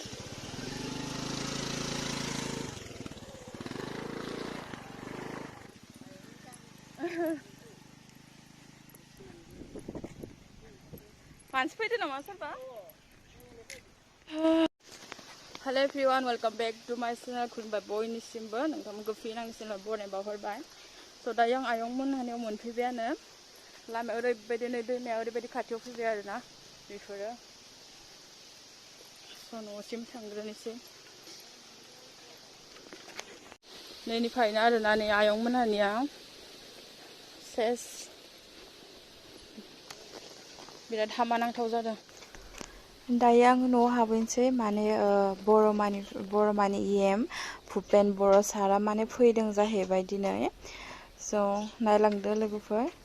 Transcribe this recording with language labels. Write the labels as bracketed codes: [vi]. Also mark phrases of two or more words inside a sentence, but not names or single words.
[brx] मानसि फैदो नामा सोरबा [en] hello everyone welcome back to my channel [brx] खुलुमबाय बयनिसिमबो नोंथांमोनखौ फिन आंनि चैनेलाव बरायनाय बावहरबाय स' दायो आं आयंमोनहानियाव मोनफैबायानो लामाया ओरैबायदि नै दैमाया ओरैबायदि खाथियाव फैबाय आरोना बेफोरो स' न'सिम थांग्रोनोसै नैनिफ्रायनो आरोना नै आयंमोनहानिया सेस बिराद हामा नांथाव जादों दायो आङो न'आव हाबहैनोसै माने बर'मानि EM भुपेन बर' सारा माने फैदों जाहैबाय दिनै स' नायलांदो लोगोफोर